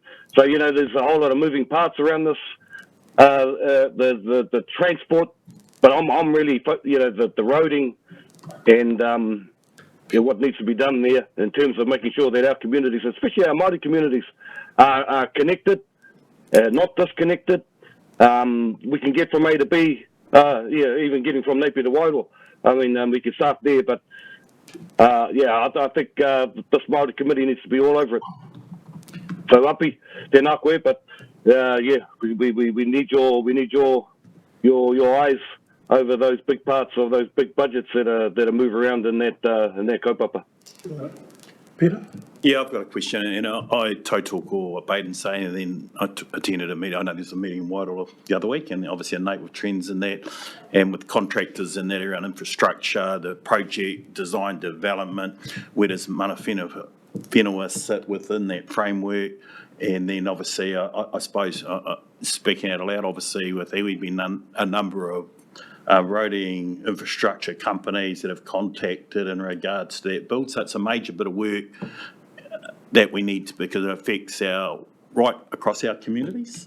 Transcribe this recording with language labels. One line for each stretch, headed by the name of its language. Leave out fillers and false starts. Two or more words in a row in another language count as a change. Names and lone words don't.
English: So, you know, there's a whole lot of moving parts around this, the transport, but I'm really, you know, the roading and what needs to be done there in terms of making sure that our communities, especially our Māori communities, are connected, not disconnected. We can get from A to B, even getting from Napier to Wairoa. I mean, we can start there, but I think this Māori committee needs to be all over it.
Māori: So api, tēnā koe,
English: but we need your eyes over those big parts of those big budgets that move around in that kaupapa. Peter? Yeah, I've got a question, and I talk what Baden's saying, and then I attended a meeting. I know there's a meeting in Wairoa the other week, and obviously a note with trends in that, and with contractors in that around infrastructure, the project design development, where does
Māori: mana whenua
English: sit within that framework, and then obviously I suppose speaking out loud, obviously with we've been a number of roading infrastructure companies that have contacted in regards to that build. So it's a major bit of work that we need to, because it affects right across our communities.